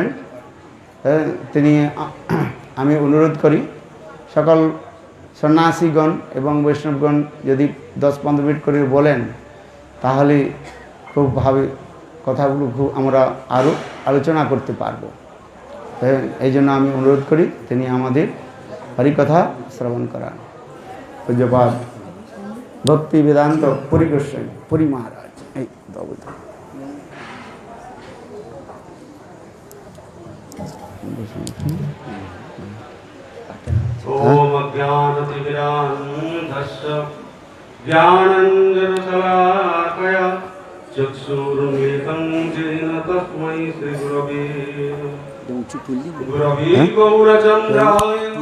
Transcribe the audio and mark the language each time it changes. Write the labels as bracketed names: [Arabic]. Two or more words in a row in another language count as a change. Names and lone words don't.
[Bangla] তিনি আমি অনুরোধ করি সকল সন্ন্যাসীগণ এবং বৈষ্ণবগণ যদি 10-15 মিনিট করে বলেন তাহলে খুব ভাবে কথাগুলো খুব আমরা আরও আলোচনা করতে পারব। এই জন্য আমি অনুরোধ করি তিনি আমাদের হরিকথা শ্রবণ করান। পূজ্যপাদ ভক্তি বেদান্ত পুরী গোস্বামী পুরী মহারাজ এই [Sanskrit] ओम ज्ञानतिमिरान्धस्य ज्ञानाञ्जनशलाकया चक्षुरुन्मिलितं येन तस्मै श्रीगुरवे गौरचन्द्राय